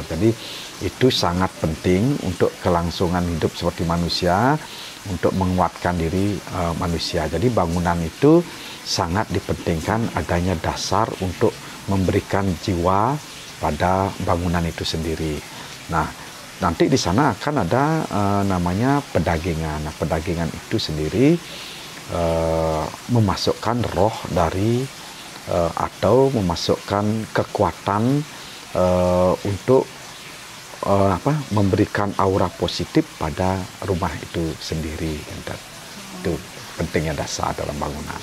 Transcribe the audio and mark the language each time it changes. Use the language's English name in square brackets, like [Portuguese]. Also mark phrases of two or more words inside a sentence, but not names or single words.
[Indonesian] Jadi itu sangat penting untuk kelangsungan hidup seperti manusia, untuk menguatkan diri manusia. Jadi bangunan itu sangat dipentingkan adanya dasar untuk memberikan jiwa pada bangunan itu sendiri. Nah, nanti di sana akan ada namanya pedagingan. Nah, pedagingan itu sendiri memasukkan roh dari atau memasukkan kekuatan untuk memberikan aura positif pada rumah itu sendiri. Itu pentingnya dasar dalam bangunan.